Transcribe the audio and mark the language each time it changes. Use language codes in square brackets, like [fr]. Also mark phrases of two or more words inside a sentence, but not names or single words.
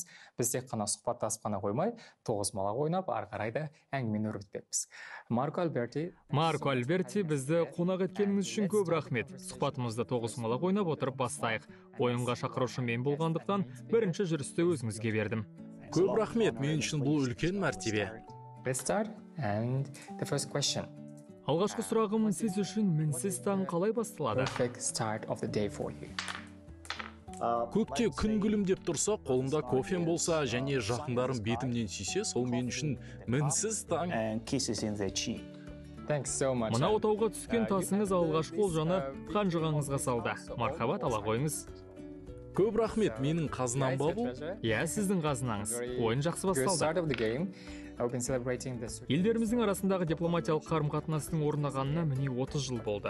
[kk] Біз тек қана сұхбаттасып қана қоймай, тоғызқұмалақ ойнап, ары қарай да әңгімені өрбітпекпіз. Марко Альберти, бізді қонақ еткеніңіз үшін көп рахмет. Сұхбатымызды тоғызқұмалақ ойнап отырып бастайық. Ойынға шақырушы мен болғандықтан бірінші жүрісті өзіңізге бердім. Көп рахмет, мен үшін бұл үлкен мәртебе. [en] Let's start, and the first question. [kk] Алғашқы сұрағым, сіз үшін мінсіз таң қалай басталады? [en] Perfect start of the day for you. [kk] Көкте күн күлімдеп тұрса, қолымда кофем болса және жақындарым бетімнен сүйсе, сол мен үшін мінсіз таң. [en] Thanks so much. [kk] Мына отауға түскен тасыңыз алғашқы олжаны қанжығаңызға салды. Мархабат, ала қойыңыз. Көп рахмет, менің қазынам ба бұл? Иә, сіздің қазынаңыз. Ойын жақсы басталды. Елдеріміздің арасындағы дипломатиялық қарым-қатынастың орнағанына міне 30 жыл болды.